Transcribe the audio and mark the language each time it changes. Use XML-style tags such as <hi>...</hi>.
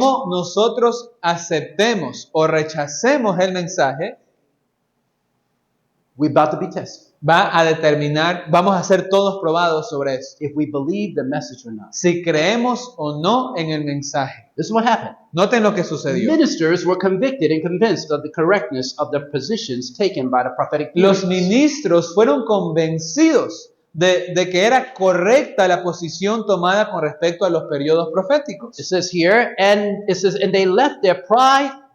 <es>cómo nosotros aceptemos o rechacemos el mensaje,</es> <en>we're about to be tested.</en> <es>va a determinar, vamos a ser todos probados sobre eso.</es> <en>If we believe the message or not.</en> <es>Si creemos o no en el mensaje.</es> <en>This is what happened.</en> <es>Noten lo que sucedió.</es> <en>Ministers were convicted and convinced of the correctness of the positions taken by the prophetic</en> <es>Los</es> <en>periods.</en> <es>ministros fueron convencidos de que era correcta la posición tomada con respecto a los periodos proféticos.</es> <en>It says here, and it says, and they left their pride,</en>